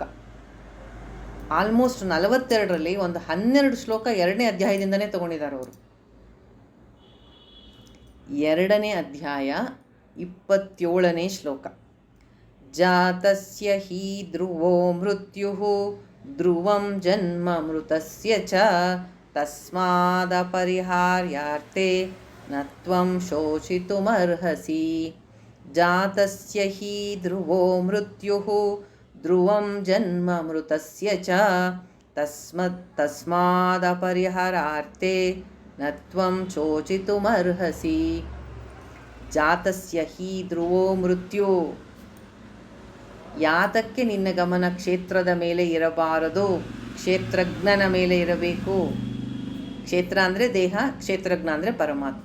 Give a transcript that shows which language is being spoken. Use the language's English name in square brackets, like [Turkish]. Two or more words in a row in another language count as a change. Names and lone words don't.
[Kannada] ಆಲ್ಮೋಸ್ಟ್ 42ರಲ್ಲಿ ಒಂದು 12 ಶ್ಲೋಕ 2ನೇ ಅಧ್ಯಾಯದಿಂದನೇ ತಗೊಂಡಿದ್ದಾರೆ ಅವರು. 2ನೇ ಅಧ್ಯಾಯ 27ನೇ ಶ್ಲೋಕ. [Sanskrit] ಜಾತಸ್ಯ ಹಿ ಧ್ರುವೋ ಮೃತ್ಯುಃ ಧ್ರುವಂ ಜನ್ಮ ಮೃತಸ್ಯ ಚ ತಸ್ಮಾದಪರಿಹಾರ್ಯಾರ್ಥೇ ನ ತ್ವಂ ಶೋಚಿತುಮರ್ಹಸಿ. ಜಾತಸ್ಯ ಹಿ ಧ್ರುವೋ ಮೃತ್ಯುಃ ಧ್ರುವಂ ಜನ್ಮ ಮೃತಸ್ಯ ಚ ತಸ್ಮಾದಪರಿಹಾರಾರ್ಥೇ ನ ತ್ವಂ ಶೋಚಿತುಮರ್ಹಸಿ. ಜಾತಸ್ಯ ಹಿ ಧ್ರುವೋ ಮೃತ್ಯು. [Kannada] ಯಾತಕ್ಕೆ ನಿನ್ನ ಗಮನ ಕ್ಷೇತ್ರದ ಮೇಲೆ ಇರಬಾರದು, ಕ್ಷೇತ್ರಜ್ಞನ ಮೇಲೆ ಇರಬೇಕು. ಕ್ಷೇತ್ರ ಅಂದರೆ ದೇಹ, ಕ್ಷೇತ್ರಜ್ಞ ಅಂದರೆ ಪರಮಾತ್ಮ.